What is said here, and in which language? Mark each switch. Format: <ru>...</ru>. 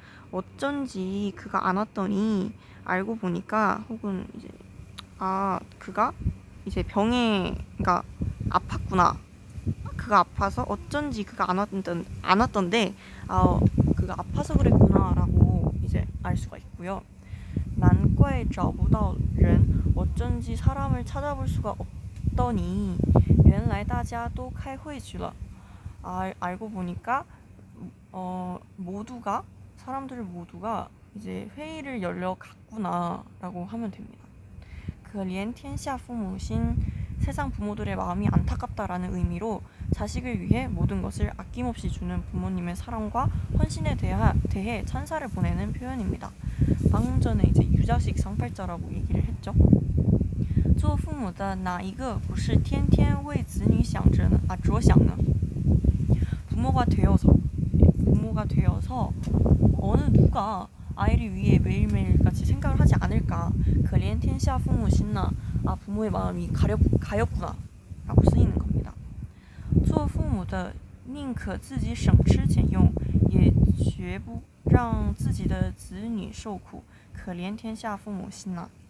<ko>어쩐지 그가 안 왔더니 알고 보니까 혹은 이제 그가 이제 병에 그러니까 아팠구나. 그가 아파서 어쩐지 그가 안 왔던데 그가 아파서 그랬구나라고 이제 알 수가 있고요.</ko> <zh>难怪找不到人</zh> <ko>어쩐지 사람을 찾아볼 수가 없더니</ko> <zh>原来大家都开会去了.</zh> <ko>알고 보니까 사람들 모두가 이제 회의를 열려 갔구나라고 하면 됩니다.</ko> <zh>可怜天下父母心</zh> <ko>세상 부모들의 마음이 안타깝다라는 의미로 자식을 위해 모든 것을 아낌없이 주는 부모님의 사랑과 헌신에 대해 찬사를 보내는 표현입니다. 방금 전에 이제 유자식 상팔자라고 얘기를 했죠.</ko> <zh>做父母的哪一个不是天天为子女着想呢?</zh> <ko>부모가 되어서 어느 누가 아이를 위해 매일매일 같이 생각을 하지 않을까.</ko> <zh>可怜天下父母心呐.</zh> <ko>아, 부모의 마음이 가엾구나 라고 쓰이는 겁니다.</ko> <zh>做父母的宁可自己省吃俭用，也绝不让自己的子女受苦，可怜天下父母心呐。</zh>